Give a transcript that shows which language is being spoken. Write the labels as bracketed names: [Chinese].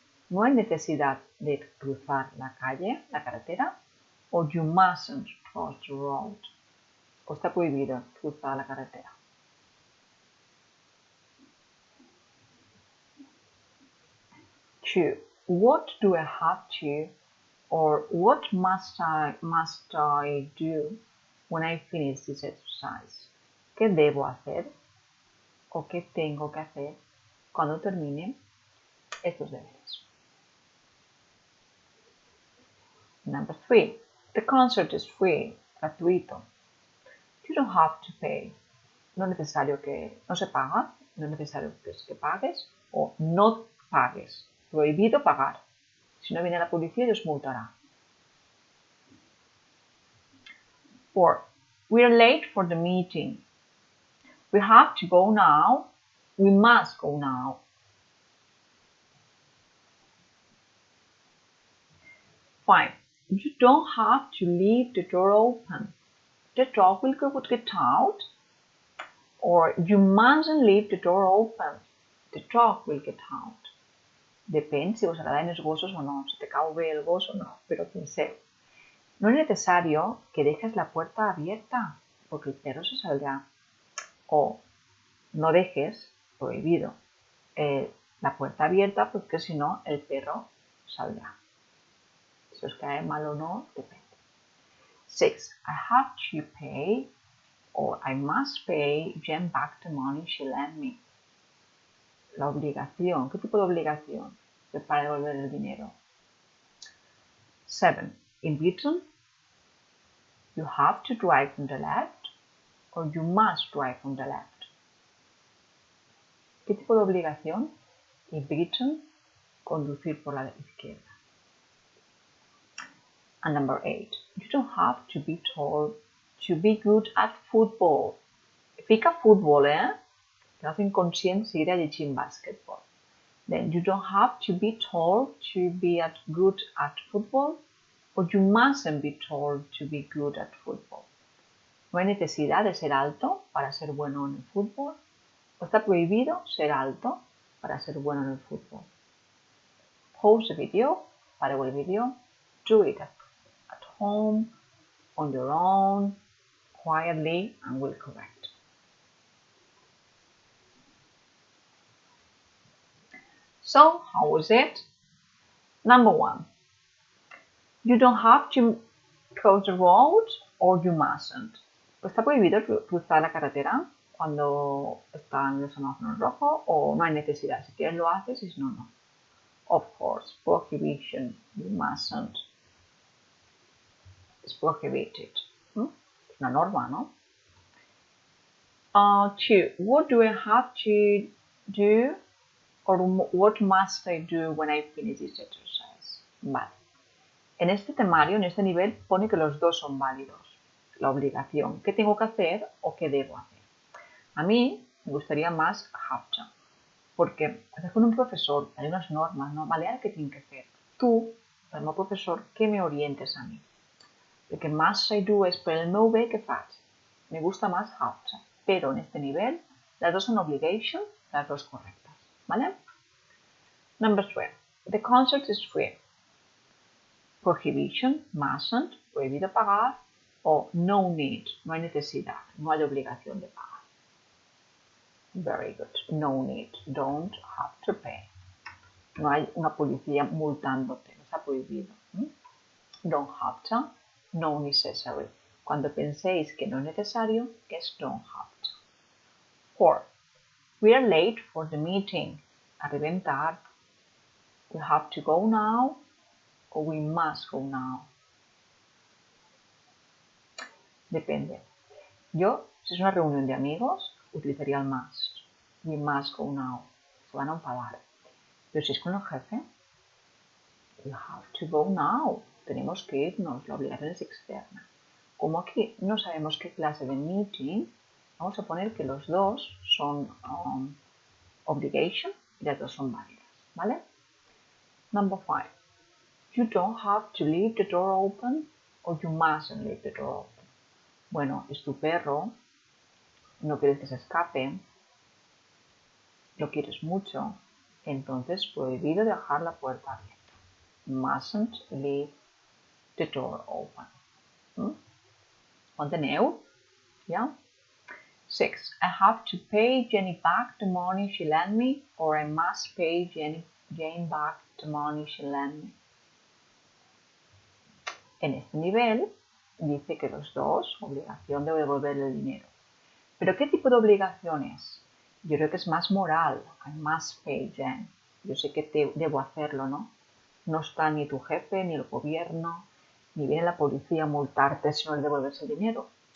[Spanish] No hay necesidad de cruzar la calle, la carretera. [English] Or you mustn't cross the road. [Spanish] O está prohibido cruzar la carretera. [English] Two. What do I have to, or what must I do when I finish this exercise? [Spanish] ¿Qué debo hacer? ¿O qué tengo que hacer cuando termine estos deberes? [English] Number 3. The concert is free, gratuito. You don't have to pay. [Spanish] No es necesario que no se paga, no es necesario que pagues o no pagues. Prohibido pagar. Si no viene la policía y os multará. 4. [English] We are late for the meeting. We have to go now. We must go now. 5. you don't have to leave the door open. The dog will get out. Or you mustn't leave the door open. The dog will get out. [Catalan] Depèn si us agraden els gossos o no, si te cau bé el gos o no, però penseu. [Spanish] No es necesario que dejes la puerta abierta, porque el perro se saldrá. O no dejes, prohibido, la puerta abierta porque si no el perro saldrá. Si os cae mal o no, depende. 6. [English] I have to pay or I must pay Jen back the money she lent me. [Spanish] La obligación. ¿Qué tipo de obligación? Para devolver el dinero. 7. [English] In Britain, you have to drive on the left or you must drive on the left. [Spanish] ¿Qué tipo de obligación? In Britain, conducir por la izquierda. [English] And number 8. You don't have to be told to be good at football. Fica futbol, Que no inconscient seguirà llegint basketball. Then you don't have to be told to be good at football or you mustn't be told to be good at football. [Spanish] No hay necesidad de ser alto para ser bueno en el fútbol. O está prohibido ser alto para ser bueno en el fútbol. [English] Pause the video, [Spanish] para el video, [English] do it at home, on your own, quietly, and we'll correct. So, how was it? Number 1. You don't have to cross the road or you mustn't. [Spanish] ¿Está prohibido cruzar la carretera cuando están los semáforos rojos o no hay necesidad? Si quieres lo haces y si no, no. [English] Of course, prohibition, you mustn't. It's prohibited. [Spanish] Es una norma, ¿no? [English] 2. What do I have to do or what must I do when I finish this exercise? [Spanish] Vale. En este temario, en este nivel, pone que los dos son válidos. La obligación, ¿qué tengo que hacer o qué debo hacer? A mí me gustaría más have to, porque hacer con un profesor hay unas normas, ¿no? Vale, ¿qué tiene que hacer? Tú, como profesor, que me orientes a mí. El que must I do [Catalan] es per el meu bé que faig. [Spanish] Me gusta más have to, pero en este nivel las dos son obligation, las dos correctas, ¿vale? [English] Number 3. The concert is free. Prohibition, mustn't, [Spanish] prohibido pagar, [English] o no need, [Spanish] no hay necesidad, no hay obligación de pagar. [English] Very good. No need, don't have to pay. [Spanish] No hay una policía multándote, no está prohibido. [English] Don't have to, no necessary. [Spanish] Cuando penséis que no es necesario, es don't have to. 4. [English] We are late for the meeting. [Catalan] Arribem tard. [English] We have to go now or we must go now. [Spanish] Depende. Yo, si es una reunión de amigos, utilizaría el must. [English] We must go now. [Spanish] Se van a enfadar. Pero si es con el jefe, [English] we have to go now. [Spanish] Tenemos que irnos. La obligación es externa. Como aquí no sabemos qué clase de meeting, vamos a poner que los dos son obligation y las dos son válidas. [English] ¿Vale? Number 5. You don't have to leave the door open or you mustn't leave the door open. [Spanish] Bueno, es tu perro, no quieres que se escape, lo quieres mucho, entonces prohibido dejar la puerta abierta. [English] Mustn't leave the door open. Enteneu? Yeah? 6. I have to pay Jenny back the money she lent me or I must pay Jane back the money she lent me. [Spanish] En este nivel dice que los dos, obligación de devolver el dinero. ¿Pero qué tipo de obligación es? Yo creo que es más moral. [English] I must pay Jen. [Spanish] Yo sé que debo hacerlo, ¿no? No está ni tu jefe, ni el gobierno, ni viene la policía a multarte si no le devuelves el dinero.